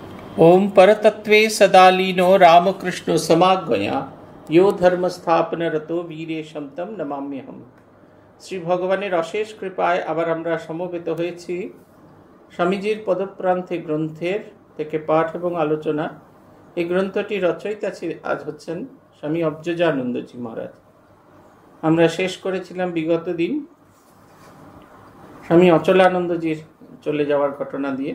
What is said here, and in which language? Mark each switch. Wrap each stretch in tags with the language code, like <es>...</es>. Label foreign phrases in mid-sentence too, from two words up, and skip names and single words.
<sa>ओम परतत्वे सदालीनो रामकृष्ण समागमया यो धर्म स्थापन रतो वीरेशम तम नमाम्यहम।</sa> <bn>শ্রী ভগবানের অশেষ কৃপায় আবার আমরা সমবেত হয়েছি স্বামীজির পদপ্রান্তে গ্রন্থের থেকে পাঠ এবং আলোচনা। এই গ্রন্থটি রচয়িতা আজ হচ্ছেন স্বামী অবজজানন্দজি মহারাজ। আমরা শেষ করেছিলাম বিগত দিন স্বামী অচলানন্দজির চলে যাওয়ার ঘটনা দিয়ে।</bn>